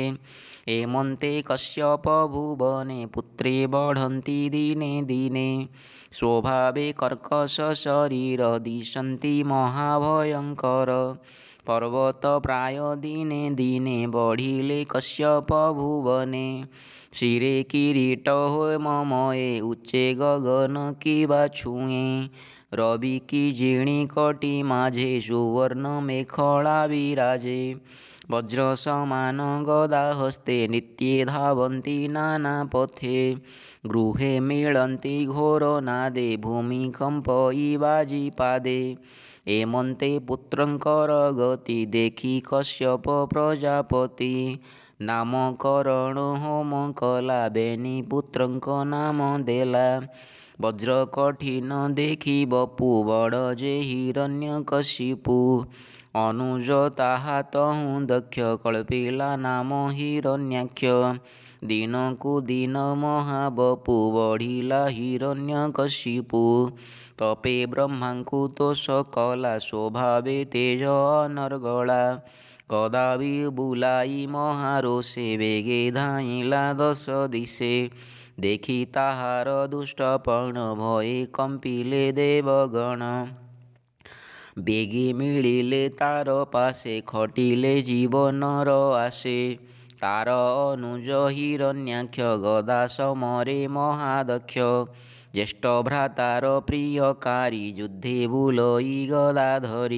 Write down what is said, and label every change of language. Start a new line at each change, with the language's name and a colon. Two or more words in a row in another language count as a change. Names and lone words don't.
Odia: ଏମନ୍ତେ କଶ୍ୟପ ଭୁବନେ ପୁତ୍ରେ ବଢ଼ନ୍ତି ଦିନେ ଦିନେ। ସ୍ୱଭାବେ କର୍କଶ ଶରୀର ଦିଶନ୍ତି ମହାଭୟଙ୍କର। ପର୍ବତ ପ୍ରାୟ ଦିନେ ଦିନେ ବଢ଼ିଲେ କଶ୍ୟପ ଭୁବନେ। ଶିରେ କିରୀଟ ହୋଇ ମମୟେ ଉଚ୍ଚେ ଗଗନ କିବା ଛୁଏ। ରବି କି ଜୀର୍ଣ୍ଣୀ କଟି ମାଝେ ସୁବର୍ଣ୍ଣ ମେଖଳା ବିରାଜେ। ବଜ୍ର ସମାନ ଗଦା ହସ୍ତେ ନିତ୍ୟେ ଧାବନ୍ତି ନାନା ପଥେ। ଗୃହେ ମିଳନ୍ତି ଘୋର ନାଦେ ଭୂମିକମ୍ପ ଇବାଜି ପାଦେ। ଏମନ୍ତେ ପୁତ୍ରଙ୍କର ଗତି ଦେଖି କଶ୍ୟପ ପ୍ରଜାପତି। ନାମକରଣ ହୋମ କଲା ବେନି ପୁତ୍ରଙ୍କ ନାମ ଦେଲା। ବଜ୍ର କଠିନ ଦେଖି ବପୁ ବଡ଼ ଯେ ହିରଣ୍ୟକଶିପୁ। ଅନୁଜ ତାହା ତହୁଁ ଦକ୍ଷ କଳ୍ପିଲା ନାମ ହିରଣ୍ୟାକ୍ଷ। ଦିନକୁ ଦିନ ମହାବପୁ ବଢ଼ିଲା ହିରଣ୍ୟକଶିପୁ। ତପେ ବ୍ରହ୍ମାଙ୍କୁ ତୋଷ କଲା ସ୍ୱଭାବେ ତେଜ ଅନର୍ଗଳା। କଦାବି ବୁଲାଇ ମହାରୋଷେ ବେଗେ ଧାଇଁଲା ଦଶ ଦିଶେ। ଦେଖି ତାହାର ଦୁଷ୍ଟପର୍ଣ୍ଣ ଭୟେ କମ୍ପିଲେ ଦେବଗଣ। ବେଗେ ମିଳିଲେ ତାର ପାଶେ ଖଟିଲେ ଜୀବନର ଆଶେ। ତାର ଅନୁଜ ହିରଣ୍ୟାକ୍ଷ ଗଦା ସମରେ ମହାଦକ୍ଷ। ଜ୍ୟେଷ୍ଠ ଭ୍ରାତାର ପ୍ରିୟକାରୀ ଯୁଦ୍ଧେ ବୁଲଇ ଗଦା ଧରି।